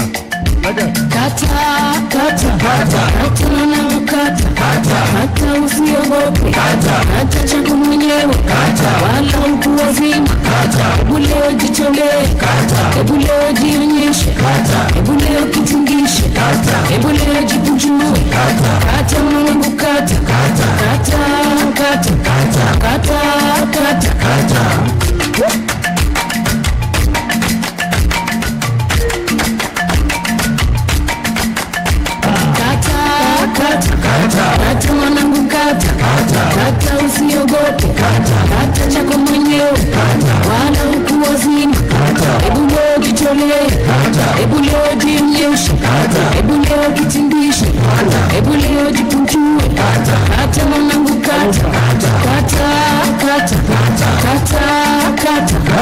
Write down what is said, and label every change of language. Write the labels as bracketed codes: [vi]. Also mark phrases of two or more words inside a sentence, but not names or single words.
[en] Like that. [sw] Kata, kata, kata, kata mwanangu kata, kata, kata usiogope, kata, kata chako mwenyewe, kata, wala mtu wazima, kata, hebu leo jitolee, kata, hebu leo jionyeshe, kata, hebu leo kitingishe, kata, hebu leo jikunjue, kata, kata mwanangu kata, kata, kata, kata, kata, kata, kata, kata. Kata mwanangu kata, kata usiogope, kata chako mwenyewe, wala huku wazima, hebu leo jitolee, hebu leo jionyeshe, hebu leo kitindishe, hebu leo jipunjue, kata mwanangu kata, kata, kata, kata, kata,